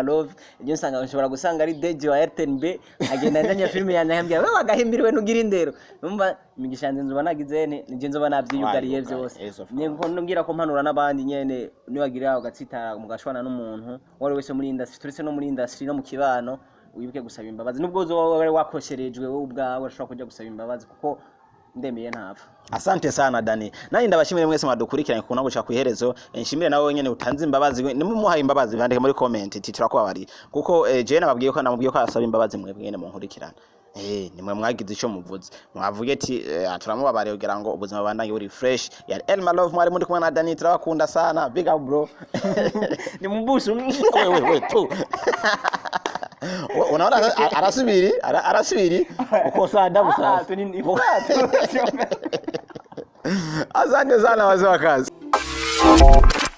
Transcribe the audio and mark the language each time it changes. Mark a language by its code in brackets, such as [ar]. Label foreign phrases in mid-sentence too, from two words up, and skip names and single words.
[rn] Love, ejo nsanga nshobora gusanga ari DJ wa RTNB agenda ndanya filme yanahambya wewe agahimbiriwe nugira indero, numva imigisha nzi nzoba nagize nije nzoba navyiyugariye byose, niko ngira ko mpanura nabandi nyene niwagira ugatsitara mugashwana n'umuntu wari wese muri industry, turetse no muri industry no mu kibano, wibuke gusaba imbabazi nubwo uzoba wakosherejwe wowe ubwawe urashobora kujya gusaba imbabazi kuko ndemeye ntapfa. [sw] Asante sana Danny. [rn] Nani ndabashimire mwese mwadukurikiranye kuna guca kwiherezo. Nshimire nawe nyene utanze imbabazi, nimumuhaye imbabazi bandike muri comment tirakubabari. Kuko je nababwiye ko namubwiye ko asaba imbabazi mwebwe nyene munkurikirana. Nimwe mwagize ico muvuze. Mwavuge ati turamubabare kugira ngo ubuzima bandanye buri fresh. Ya Elma Love mwari muri kumwe na Danny, turabakunda sana. [en] Big up bro. [rn] Ni mbusu. [sw] Wewe tu. Unaona [rn] arasubiri ukosa [sw] adabu sana. Asante sana wazee wa kazi.